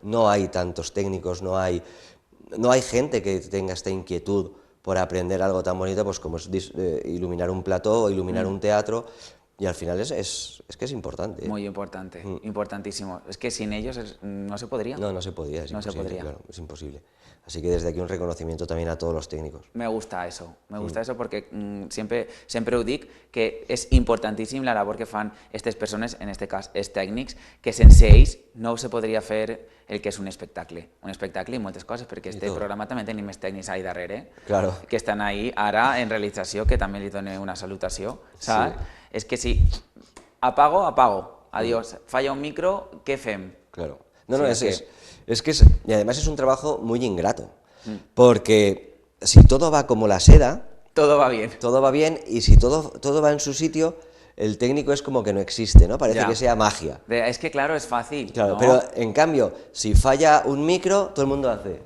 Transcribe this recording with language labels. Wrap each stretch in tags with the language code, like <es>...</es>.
<es>No hay tantos técnicos, no hay gente que tenga esta inquietud por aprender algo tan bonito pues como es iluminar un plató o iluminar un teatro, y al final es que es importante. Muy importante, importantísimo. Es que sin ellos no se podría. No se podría, es imposible, claro, es imposible. Así que desde aquí un reconocimiento también a todos los técnicos. Me gusta eso porque</es> <ca>sempre ho dic, que és importantíssim la labor que fan aquestes persones, en este cas els tècnics, que sense ells no se podria fer el que és un espectacle i moltes coses, perquè este programa també tenim els tècnics ahí darrere,</ca> <es>claro,</es> <ca>que estan ahí ara en realització, que també li dono una salutació, saps? Sí. És que si apago, adiós, falla un micro, què fem?</ca> <es>Claro, y además es un trabajo muy ingrato, porque si todo va como la seda, todo va bien. Todo va bien, y si todo va en su sitio, el técnico es como que no existe, ¿no? Parece que sea magia. Es que claro, es fácil. Claro, ¿no? pero en cambio, si falla un micro, todo el mundo hace.</es>